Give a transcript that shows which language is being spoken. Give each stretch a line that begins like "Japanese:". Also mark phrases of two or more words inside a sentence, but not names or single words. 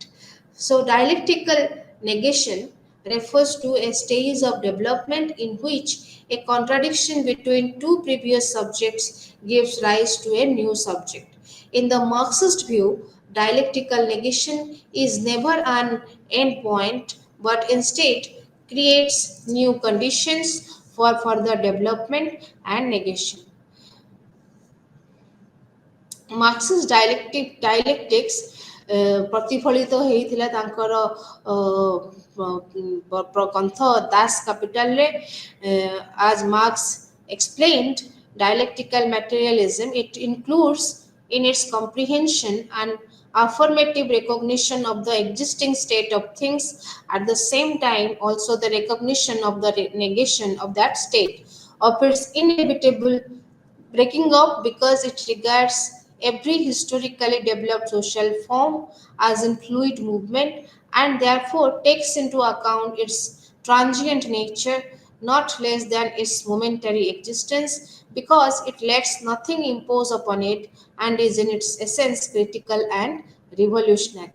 English: So, dialectical negation refers to a stage of development in which a contradiction between two previous subjects gives rise to a new subject. In the Marxist view, dialectical negation is never an end point but instead creates new conditions for further development and negation. Marxist dialectics
Odia: ପ୍ରତିଫଳିତ ହେଇଥିଲା ତାଙ୍କର ଗ୍ରନ୍ଥ ଦାସ କ୍ୟାପିଟାଲରେ।
English: as Marx explained dialectical materialism, it includes in its comprehension an affirmative recognition of the existing state of things, at the same time also the recognition of the negation of that state, of its inevitable breaking up, because it regards every historically developed social form as in fluid movement and therefore takes into account its transient nature not less than its momentary existence, because it lets nothing impose upon it and is in its essence critical and revolutionary.